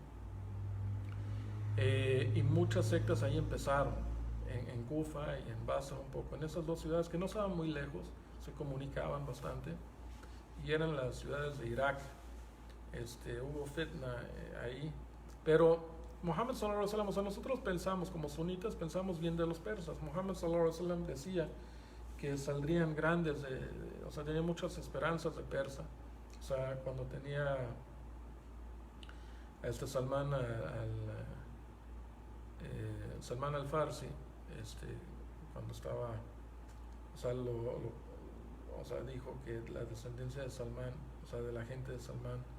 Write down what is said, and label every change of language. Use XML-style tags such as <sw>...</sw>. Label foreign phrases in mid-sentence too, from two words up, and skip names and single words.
<es>Y muchas sectas ahí empezaron, en Kufa y en Basra un poco, en esas dos ciudades que no estaban muy lejos, se comunicaban bastante, y eran las ciudades de Irak. Hubo fitna ahí, pero Muhammad</es> <ar>صلى الله عليه وسلم,</ar> <es>o sea, nosotros pensamos como sunitas, pensamos bien de los persas. Muhammad</es> <ar>صلى الله عليه وسلم</ar> <es>decía que saldrían grandes, o sea, tenía muchas esperanzas de Persa. O sea, cuando tenía a Salman Salman al-Farsi, cuando estaba, o sea, dijo que la descendencia de Salman, o sea, de la gente de Salman,</es>